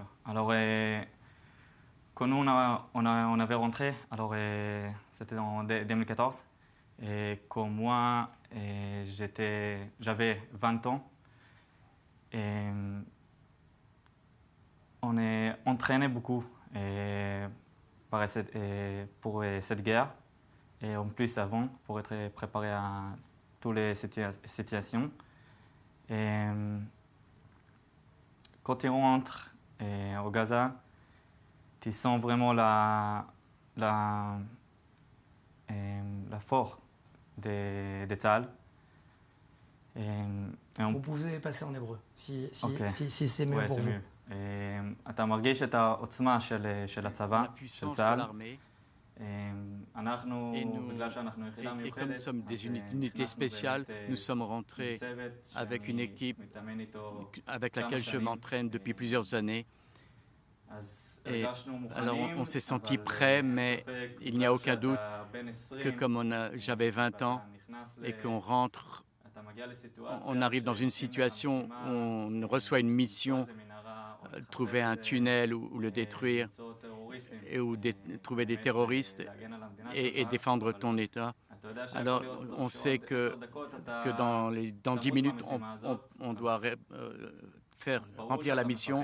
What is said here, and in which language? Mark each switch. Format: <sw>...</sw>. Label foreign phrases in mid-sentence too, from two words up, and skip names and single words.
<fr>Alors, quand nous on avait rentré, alors c'était en 2014, et quand moi j'avais 20 ans, et on est entraîné beaucoup pour cette guerre, et en plus avant pour être préparé à toutes les situations. Et quand tu rentres au Gaza, tu sens vraiment la force de צה"ל. Vous pouvez passer en hébreu, si c'est mieux Ouais, pour c'est vous. mieux.</fr> <he>אתה מרגיש את העוצמה של הצבא,</he> <fr>La</fr> <he>של</he> <fr>puissance de</fr> <he>צה"ל.</he> <fr>l'armée.</fr> <he>אנחנו,</he> <fr>Et nous,</fr> <he>בגלל שאנחנו יחידה</he> <fr>et comme</fr> <he>מיוחדת,</he> <fr>nous sommes des</fr> <he>אז</he> <fr>unités</fr> <he>נכנסנו</he> <fr>spéciales,</fr> <he>באמת,</he> <fr>nous sommes rentrés</fr> <he>צוות</he> <fr>avec une</fr> <he>שאני</he> <fr>équipe</fr> <he>מתאמן איתו</he> <fr>avec</fr> <he>כמה</he> <fr>laquelle je</fr> <he>שנים.</he> <fr>m'entraîne depuis plusieurs années.</fr> <he>אז</he> <fr>Et</fr> <he>הרגשנו מוכנים,</he> <fr>alors on s'est senti</fr> <he>אבל</he> <fr>prêts,</fr> <he>אין</he> <fr>mais</fr> <he>ספק,</he> <fr>il n'y a aucun</fr> <he>בגלל</he> <fr>doute</fr> <he>שאתה בן 20,</he> <fr>que comme j'avais 20 ans</fr> <he>ואתה נכנס</he> <fr>et qu'on rentre,</fr> <he>אתה מגיע לסיטואציה</he> <fr>on arrive dans une situation où on reçoit une mission, trouver un tunnel ou le détruire, et où trouver des terroristes et défendre ton État. Alors on sait que dans 10 minutes, on doit faire remplir la mission.</fr>